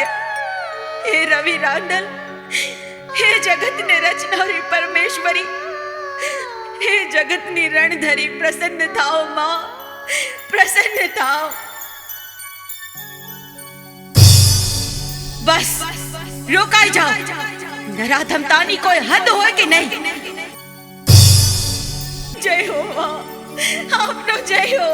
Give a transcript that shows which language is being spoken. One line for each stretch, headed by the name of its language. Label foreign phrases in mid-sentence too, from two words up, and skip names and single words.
Gujarati: હે રવિ રાંદલ, હે જગત ને રચનારી પરમેશ્વરી, હે જગતની રણધરી, પ્રસન્ન થાઓ માં, પ્રસન્ન થાઓ. બસ રોકાઈ જાઓ. નરાધમતાની કોઈ હદ હોય કે નહીં? જય હો માં, આપનો જય હો.